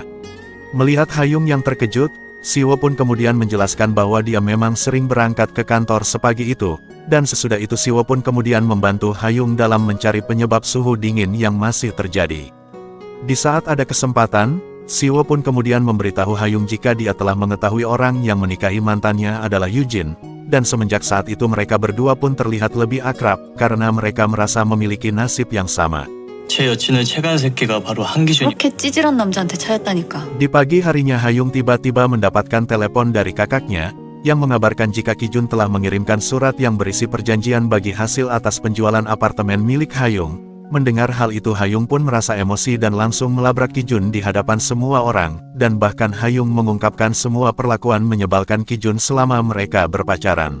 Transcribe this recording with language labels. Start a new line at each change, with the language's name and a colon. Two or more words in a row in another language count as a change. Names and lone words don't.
Indonesian: Melihat Hayung yang terkejut, Siwo pun kemudian menjelaskan bahwa dia memang sering berangkat ke kantor sepagi itu, dan sesudah itu Siwo pun kemudian membantu Hayung dalam mencari penyebab suhu dingin yang masih terjadi. Di saat ada kesempatan, Siwo pun kemudian memberitahu Hayung jika dia telah mengetahui orang yang menikahi mantannya adalah Eugene, dan semenjak saat itu mereka berdua pun terlihat lebih akrab, karena mereka merasa memiliki nasib yang sama.
Korean: 제 여친의 최간 새끼가 바로 한기준이. 그렇게 찌질한 남자한테 차였다니까.
Indonesian: Di pagi harinya Hayung tiba-tiba mendapatkan telepon dari kakaknya, yang mengabarkan jika Kijun telah mengirimkan surat yang berisi perjanjian bagi hasil atas penjualan apartemen milik Hayung. Mendengar hal itu Hayung pun merasa emosi dan langsung melabrak Kijun di hadapan semua orang, dan bahkan Hayung mengungkapkan semua perlakuan menyebalkan Kijun selama mereka berpacaran.